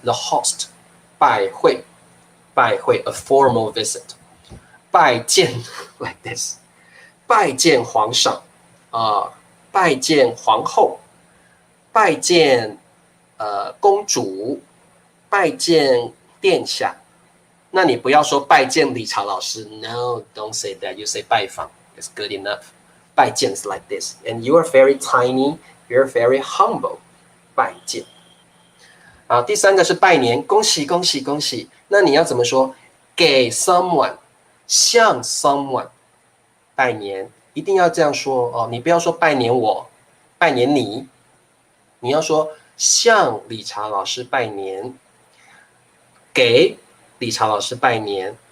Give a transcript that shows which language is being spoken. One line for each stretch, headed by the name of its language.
English: The host， 拜会，拜会 ，a formal visit。
Chinese: 拜见 like this， 拜见皇上拜见皇后，拜见公主，拜见殿下。那你不要说拜见理查老师 ，
English: No, don't say that. You say 拜访 is good enough. 拜见 is like this, and you are very tiny. You're very humble. 拜见。
Chinese: 第3个是拜年，恭喜恭喜恭喜。那你要怎么说？给 someone。向 someone 拜年，一定要这样说哦，你不要说拜年我，拜年你，你要说向理查老师拜年，给理查老师拜年，